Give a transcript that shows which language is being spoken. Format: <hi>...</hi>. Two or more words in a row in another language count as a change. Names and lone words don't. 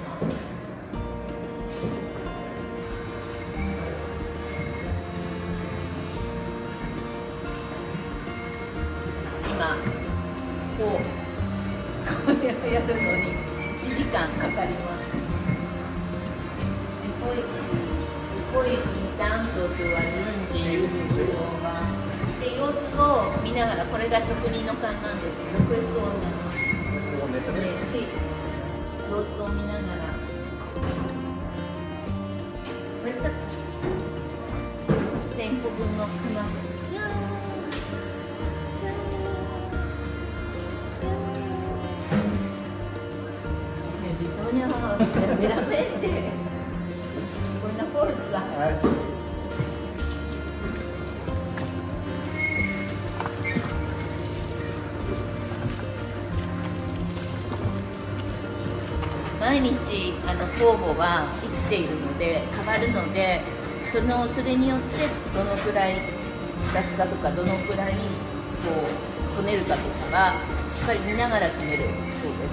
<ja>今こうやるのに1時間かかります。</ja> <it>poi intanto tu aggiungi l'uova e</it> <ja>様子を見ながら、これが職人の勘なんですけど、questo</ja> <it>sì,</it> <ja>様子を見ながら、questa 1000個分の粉。</ja> <it>bisogna veramente una forza.</it> <ja>毎日酵母は生きているので変わるので、それによってどのくらい出すかとか、どのくらいこうこねるかとかはぱり見ながら決めるそうです。</ja>